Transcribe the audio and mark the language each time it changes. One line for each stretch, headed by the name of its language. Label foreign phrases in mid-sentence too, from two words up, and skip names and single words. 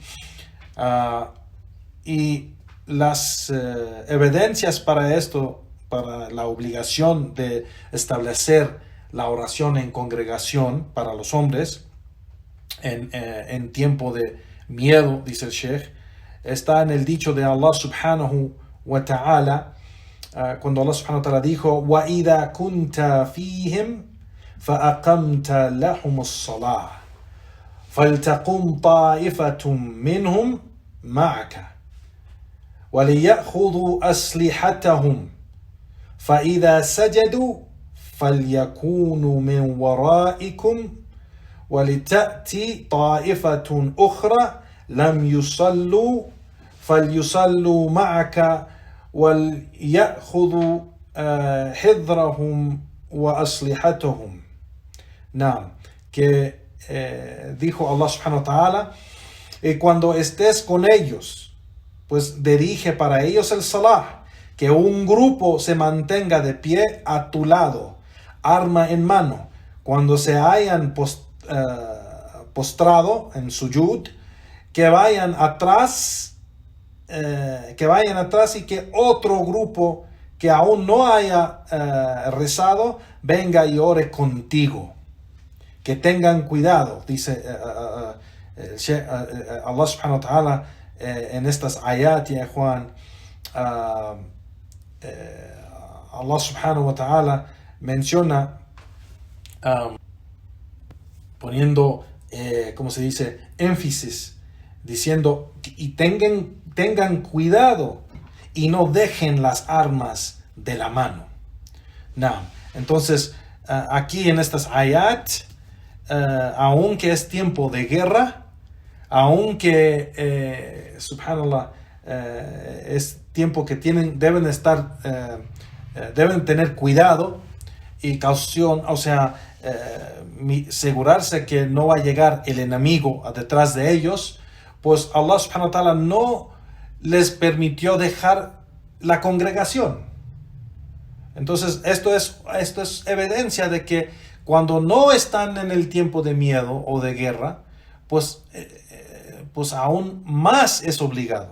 Spanish: Y las evidencias para esto, para la obligación de establecer la oración en congregación para los hombres en tiempo de miedo, dice el Sheikh, está en el dicho de Allah
Arabic: سبحانه وتعالى,
Spanish: cuando Allah
Arabic: سبحانه و
Spanish: ta'ala dijo:
Arabic: وَإِذَا كُنْتَ فِيهِمْ فَأَقَمْتَ لَهُمُ الصَّلَاةِ فَلْتَقُمْ طَائِفَةٌ مِّنْهُمْ مَعَكَ وَلِيَأْخُذُوا أَسْلِحَتَهُمْ فَإِذَا سَجَدُوا فَلْيَكُونُوا مِنْ وَرَائِكُمْ وَلِتَأْتِ طَائِفَةٌ أُخْرَى لَمْ يُصَلُّوا فَلْيُصَلُّوا مَعَكَ وَلْيَأْخُذُوا حِذْرَهُمْ وَأَسْلِحَتَهُمْ.
Spanish: Que dijo Allah
Arabic: سبحانه وتعالى:
Spanish: y cuando estés con ellos, pues dirige para ellos el salah, que un grupo se mantenga de pie a tu lado, arma en mano. Cuando se hayan postrado en sujud, que vayan atrás y que otro grupo que aún no haya rezado venga y ore contigo. Que tengan cuidado, dice Allah
Arabic: سبحانه وتعالى
Spanish: en estas ayat, ya Juan. Allah
Arabic: سبحانه وتعالى
Spanish: menciona poniendo, ¿cómo se dice?, énfasis, diciendo, y tengan cuidado y no dejen las armas de la mano. Entonces, aquí en estas ayat, aunque es tiempo de guerra, aunque, subhanallah, es tiempo que deben tener cuidado y caución, o sea, asegurarse que no va a llegar el enemigo detrás de ellos, pues Allah
Arabic: سبحانه وتعالى
Spanish: no les permitió dejar la congregación. Entonces esto es evidencia de que cuando no están en el tiempo de miedo o de guerra, pues aún más es obligado.